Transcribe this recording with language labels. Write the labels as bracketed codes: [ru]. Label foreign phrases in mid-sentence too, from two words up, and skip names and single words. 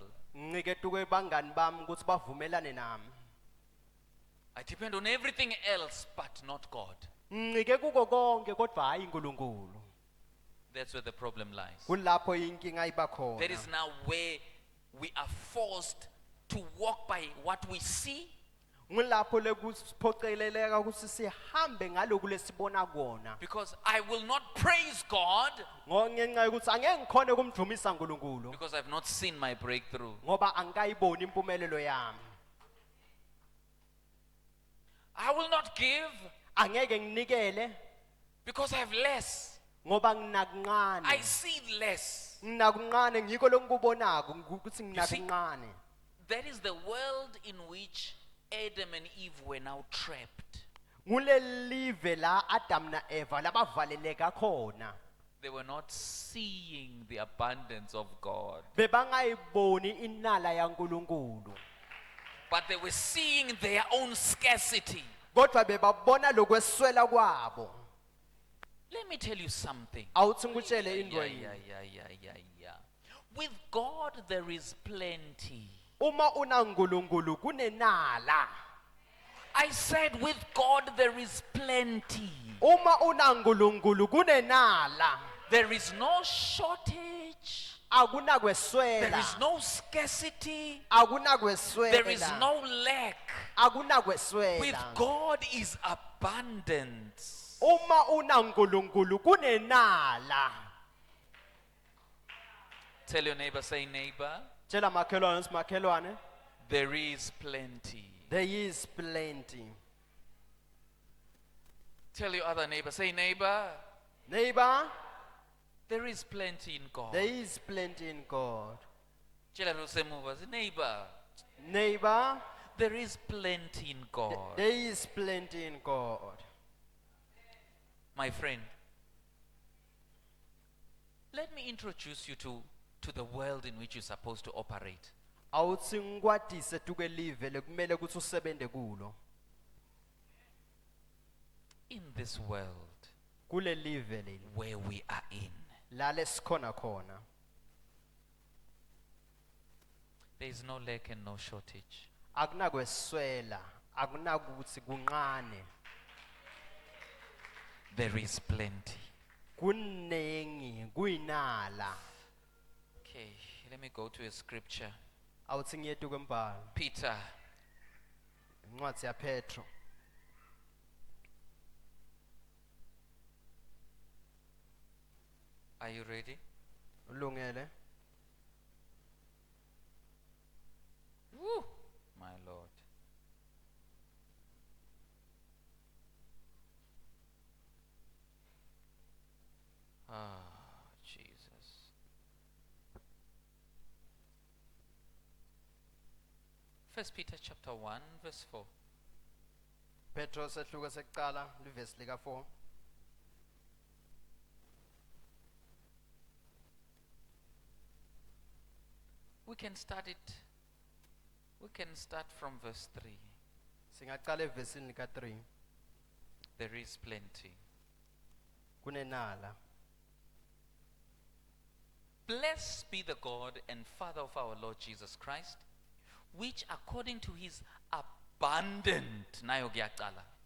[ss] ncike tukwebangani bami ukuthi bavumelane nami. [en] I depend on everything else but not God. [ss] Ncike kuko konke kodwa hayi uNkulunkulu. [en] That's where the problem lies. [ss] Kulapho inkinga iba khona. [en] That is now where we are forced to walk by what we see [ss] Ngilapho lekusiphoceleleka ukuthi sihambe ngaloku lesibona kona. [en] because I will not praise God [ss] Ngenxa yokuthi angeke ngikhone kumdumisa uNkulunkulu [en] because I've not seen my breakthrough. [ss] ngoba angikayiboni impumelelo yami. [en] I will not give [ss] Angeke nginikele [en] because I have less. [ss] ngoba [en] I [ss] nginakuncane. [en] see less. [ss] Nginakuncane ngiko lokubonako ukuthi [en] You see- [ss] nginakuncane. [en] That is the world in which Adam and Eve were now trapped. [ss] Ngulelive la Adam na Eva labavaleleka khona. [en] They were not seeing the abundance of God, [ss] Bebangayiboni inala yaNkulunkulu. [en] but they were seeing their own scarcity. [ss] Kodwa bebabona lokweswela kwabo. [en] Let me tell you something. [ss] Awuthi ngikutshele into [en] Yeah. [ss] yini. [en] With God there is plenty. [ss] Uma unaNkulunkulu kunenala. [en] I said with God there is plenty. [ss] Uma unaNkulunkulu kunenala. [en] There is no shortage. [ss] Akunakweswela. [en] There is no scarcity. [ss] Akunakweswela. [en] There is no lack. [ss] Akunakweswela. [en] With God is abundance. [ss] Uma unaNkulunkulu kunenala. [en] Tell your neighbor, say neighbor, [ss] Tshela makhelwane simakhelwane. [en] there is plenty. There is plenty. Tell your other neighbor, say neighbor, Neighbor, there is plenty in God. there is plenty in God. Tell [ss] lo semuva, [en] say neighbor, Neighbor, there is plenty in God. there is plenty in God. My friend, let me introduce you to the world in which you're supposed to operate. [ss] Awuthi ngikwatise tukwelive lekumele ukuthi usebente kulo. [en] In this world [ss] Kule live leli [en] where we are in, [ss] la lesikhona khona. [en] there is no lack and no shortage. [ss] Akunakweswela, akunakuthi kunqane. [en] There is plenty. [ss] Kunengi, kuyinala. [en] Okay, let me go to a scripture. [ss] Awuthi ngiyetu kwembhalo. [en] Peter, [ss] Incwadi ya Petro. [en] are you ready? [ss] Ulungele. [en] Woo, my Lord. Ah, Jesus. First Peter chapter 1 verse 4. [ss] Petro sehluko sekuqala livesi lika 4. [en] We can start it. We can start from verse 3. [ss] Singaqala evesini lika 3. [en] There is plenty. [ss] Kunenala. [en] Blessed be the God and Father of our Lord Jesus Christ, which according to his abundant, [ss] nayo kuyacala,